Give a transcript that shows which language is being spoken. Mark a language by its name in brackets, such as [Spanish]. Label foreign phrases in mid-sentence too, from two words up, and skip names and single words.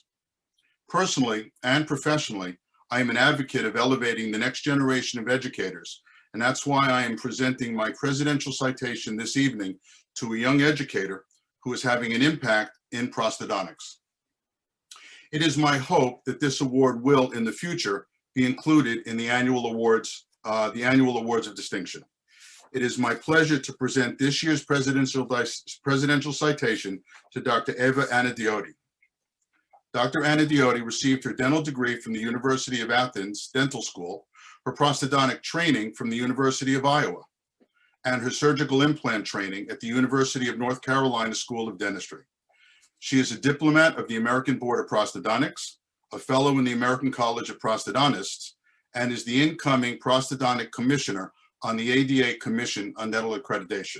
[English] Personally and professionally, I am an advocate of elevating the next generation of educators, and that's why I am presenting my presidential citation this evening to a young educator who is having an impact in prosthodontics. It is my hope that this award will, in the future, be included in the annual awards of distinction. It is my pleasure to present this year's presidential citation to Dr. Eva Anadiotti. Dr. Anadiotti received her dental degree from the University of Athens Dental School, her prosthodontic training from the University of Iowa, and her surgical implant training at the University of North Carolina School of Dentistry. She is a diplomat of the American Board of Prosthodontics, a fellow in the American College of Prosthodontists, and is the incoming prosthodontic commissioner on the ADA Commission on Dental Accreditation.